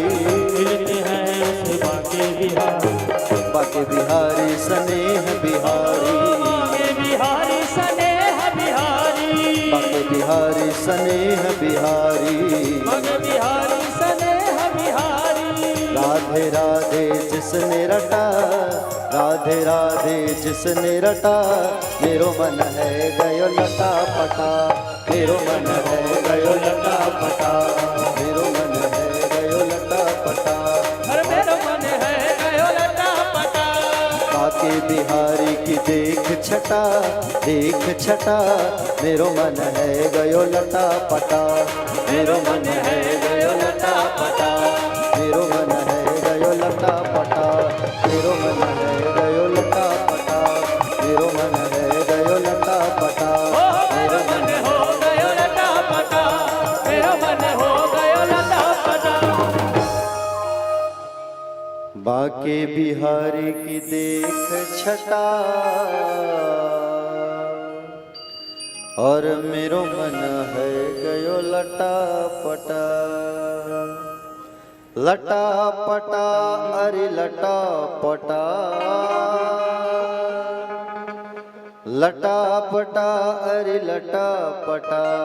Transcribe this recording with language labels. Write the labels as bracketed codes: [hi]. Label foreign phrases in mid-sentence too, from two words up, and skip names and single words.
[hi] मिलते हैं उसे बाके बिहारी, बाके बिहारी स्नेह बिहारी, बाके बिहारी स्नेह बिहारी, बाके बिहारी स्नेह बिहारी। बाके बिहारी स्नेह बिहारी। राधे राधे जिसने रटा, राधे राधे जिसने रटा, [bra] मेरो मन है गयो लटा पटा, मेरो मन है गयो लटा पटा, मेरो मन है गयो लटा पटा। हर मेरा मन है गयो लटा पटा। बाके बिहारी की देख छटा, देख छटा, मेरो मन है गयो लटा पटा, मेरो मन है गयो लटा पटा, मेरो मन है गयो लटा पटा, मेरो मन है गयो लटा पटा, मेरो मन है गयो लटा पटा, मेरा मन हो गयो लटा पटा, मेरा मन हो गयो लटा पटा। बाके बिहारी की देख छटा, और मेरो मन है गयो लटा पटा, लटा पटा अरे लटा पटा, लटा पटा अरे लटा पटा।